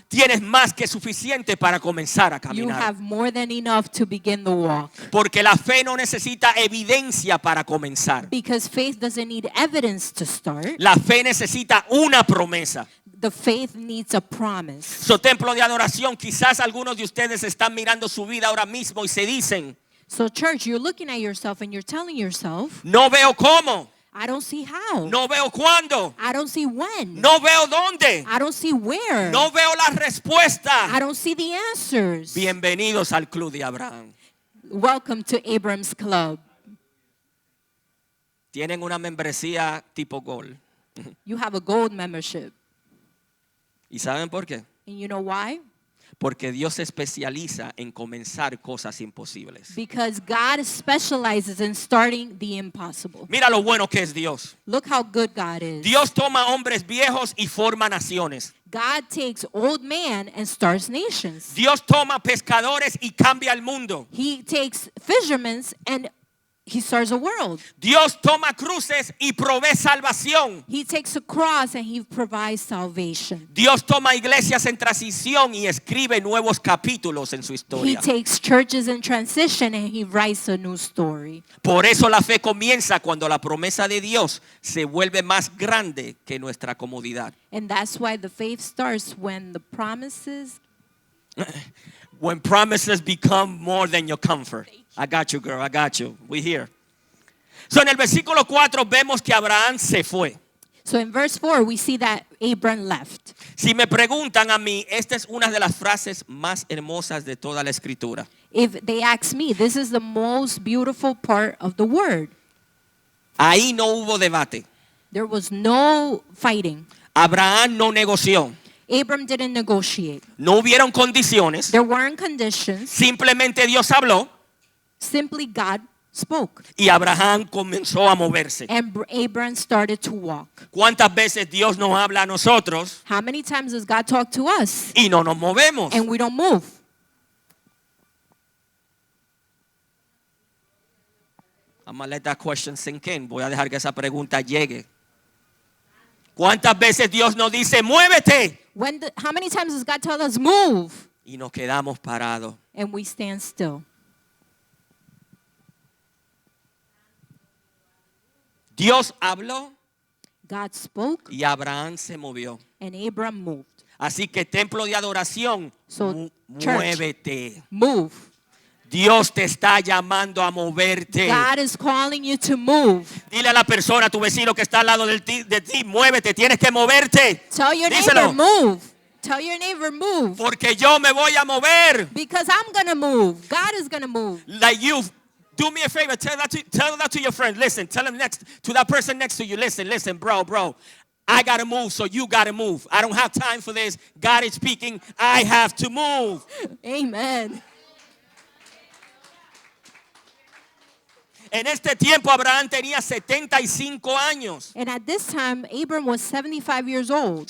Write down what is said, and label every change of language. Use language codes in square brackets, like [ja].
[es] tienes más que suficiente para comenzar a [en] you [es] caminar. [en] have more than enough to begin the walk. [es] Porque la fe no necesita evidencia para comenzar. [en] Because faith doesn't need evidence to start. [es] La fe necesita una promesa. [en] The faith needs a promise. [es] So, templo de adoración, quizás algunos de ustedes están mirando su vida ahora mismo y se dicen, [en] So church, you're looking at yourself and you're telling yourself, [es] no veo cómo, [en] I don't see how. [es] no veo cuándo, [en] I don't see when. [es] no veo dónde, [en] I don't see where. [es] no veo la respuesta. [en] I don't see the answers. [es] Bienvenidos al Club de Abraham. [en] Welcome to Abraham's Club. [es] Tienen una membresía tipo Gold. [en] You have a gold membership. [es] ¿Y saben por qué? [en] And you know why? [es] Porque Dios se especializa en comenzar cosas imposibles. [en] Because God specializes in starting the impossible. [es] Mira lo bueno que es Dios. [en] Look how good God is. [es] Dios toma hombres viejos y forma naciones. [en] God takes old man and starts nations. [es] Dios toma pescadores y cambia el mundo. [en] He takes fishermen and he starts a world. [es] Dios toma cruces y provee salvación. [en] He takes a cross and he provides salvation. [es] Dios toma iglesias en transición y escribe nuevos capítulos en su [en] He [es] historia. [en] takes churches in transition and he writes a new story. [es] Por eso la fe comienza cuando la promesa de Dios se vuelve más grande que nuestra comodidad. [en] And that's why the faith starts when the promises. When promises become more than your comfort. I got you, girl. I got you. We here. [es] So en el versículo 4 vemos que Abraham se fue. [en] So in verse 4, we see that Abram left. [es] Si me preguntan a mí, esta es una de las frases más hermosas de toda la escritura. [en] If they ask me, this is the most beautiful part of the word. [es] Ahí no hubo debate. [en] There was no fighting. [es] Abraham no negoció. [en] Abram didn't negotiate. [es] No hubieron condiciones. [en] There weren't conditions. [es] Simplemente Dios habló [en] Simply God spoke. [es] y Abraham comenzó a moverse. [en] And Abram started to walk. [es] ¿Cuántas veces Dios nos habla a nosotros [en] How many times does God talk to us [es] y no nos movemos? [en] and we don't move? I'm gonna let that question sink in. [es] Voy a dejar que esa pregunta llegue. ¿Cuántas veces Dios nos dice, muévete? [en] How many times does God tell us move [es] Y nos quedamos parados. [en] and we stand still? [es] Dios habló [en] God spoke [es] y Abraham se movió. [en] and Abram moved. [es] Así que templo de adoración, [en] So, church. [es] muévete. [en] Move. [es] Dios te está llamando a moverte. [en] God is calling you to move. [es] Dile a la persona, a tu vecino que está al lado de ti, muévete, tienes que moverte. [en] Tell your [es] Díselo. [en] neighbor, move. Tell your neighbor, move. Porque yo me voy a mover. Because I'm going to move. God is going to move. Like you, do me a favor, tell that to your friend. Listen, tell him next to that person next to you. Listen, bro. I got to move, so you got to move. I don't have time for this. God is speaking. I have to move. Amen. [es] En este tiempo Abraham tenía 75 años. [en] And at this time, Abram was 75 years old.